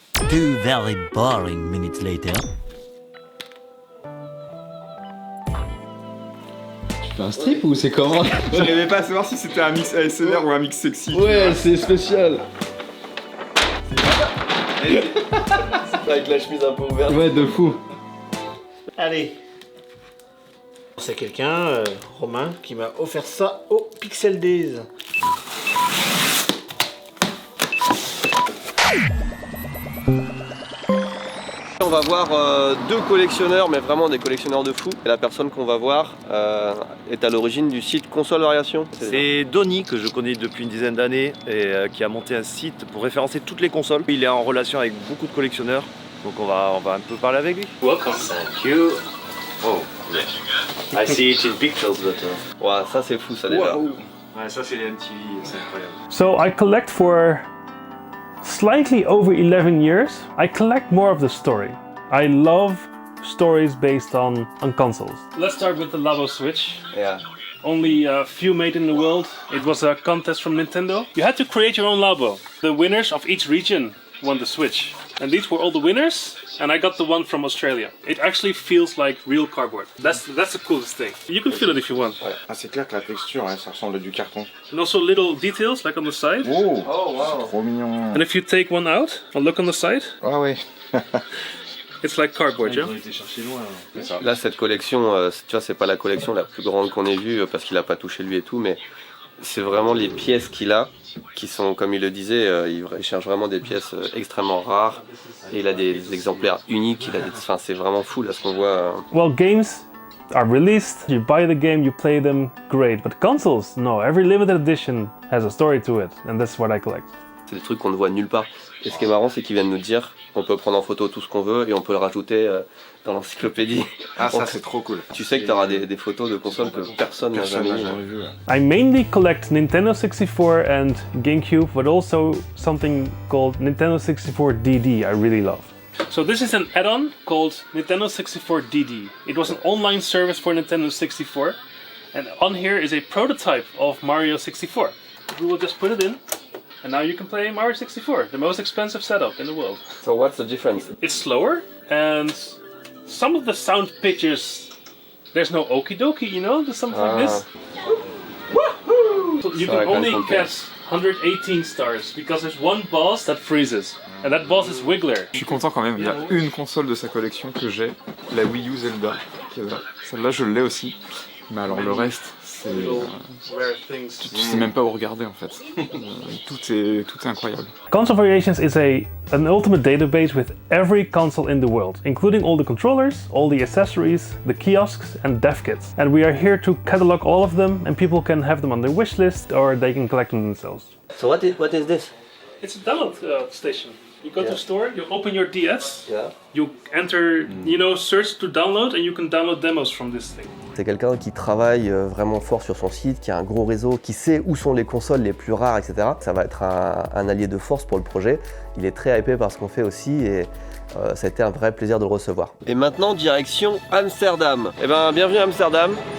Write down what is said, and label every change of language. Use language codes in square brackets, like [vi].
[en] 2 very boring minutes later. [fr] Tu fais un strip ou c'est comment? J'arrivais pas à savoir si c'était un mix ASMR ou un mix sexy. Ouais, c'est spécial. Avec la chemise un peu ouverte. Ouais, de fou. Allez. C'est quelqu'un, Romain, qui m'a offert ça au Pixel Days. On va voir deux collectionneurs, mais vraiment des collectionneurs de fou. Et la personne qu'on va voir est à l'origine du site Console Variation. C'est Donny, que je connais depuis une dizaine d'années et qui a monté un site pour référencer toutes les consoles. Il est en relation avec beaucoup de collectionneurs, donc on va un peu parler avec lui. [en] Welcome. Thank you. Oh, yes. I see it in pictures, but... [fr] Ouais, ça c'est fou ça déjà. Ouais, ça c'est les MTV, c'est incroyable. [en] So I collect for slightly over 11 years. I collect more of the story. I love stories based on consoles. Let's start with the Labo Switch. Yeah. Only a few made in the world. It was a contest from Nintendo. You had to create your own Labo. The winners of each region won the Switch. And these were all the winners, and I got the one from Australia. It actually feels like real cardboard. That's the coolest thing. You can feel it if you want. [fr] Ah, c'est clair que la texture, hein, ça ressemble à du carton. [en] And also little details like on the side. Oh, wow. [fr] trop mignon. [en] And if you take one out and look on the side, [fr] Ah ouais. [en] it's like cardboard, yeah? [fr] Ils ont été chercher loin. C'est ça. Là cette collection, tu vois, c'est pas la collection la plus grande qu'on ait vue parce qu'il a pas touché lui et tout, mais c'est vraiment les pièces qu'il a qui sont, comme il le disait, il cherche vraiment des pièces extrêmement rares et il a des exemplaires uniques. Enfin, c'est vraiment fou là ce qu'on voit. [en] Well, games are released, you buy the game, you play them, great. But consoles, no. Every limited edition has a story to it, and that's what I collect. [fr] C'est des trucs qu'on ne voit nulle part. Et ce qui est marrant, c'est qu'il vient de nous dire qu'on peut prendre en photo tout ce qu'on veut et on peut le rajouter dans l'encyclopédie. Ah ça c'est trop cool. Tu sais que tu auras des photos de consoles que personne n'a jamais vues. [en] I mainly collect Nintendo 64 and GameCube, but also something called Nintendo 64 DD I really love. So this is an add-on called Nintendo 64 DD. It was an online service for Nintendo 64, and on here is a prototype of Mario 64. We will just put it in, and now you can play Mario 64, the most expensive setup in the world. So what's the difference? It's slower, and some of the sound pitches, there's no okie dokie, you know, there's something like this. So you can only get 118 stars because there's one boss that freezes, and that boss is Wiggler. [fr] Je suis content quand même, il y a une console de sa collection que j'ai, la Wii U Zelda, qui est là. Celle-là je l'ai aussi, mais alors le reste, c'est... tu sais même pas où regarder en fait. Tout est incroyable. [en] Console Variations is an ultimate database with every console in the world, including all the controllers, all the accessories, the kiosks and dev kits. And we are here to catalog all of them, and people can have them on their wish list or they can collect them themselves. So what is this? It's a download station. You go to the store, you open your DS, Yeah. you enter, search to download, and you can download demos from this thing. [fr] C'est quelqu'un qui travaille vraiment fort sur son site, qui a un gros réseau, qui sait où sont les consoles les plus rares, etc. Ça va être un allié de force pour le projet. Il est très hypé par ce qu'on fait aussi et ça a été un vrai plaisir de le recevoir. Et maintenant, direction Amsterdam. Eh ben, bienvenue à Amsterdam.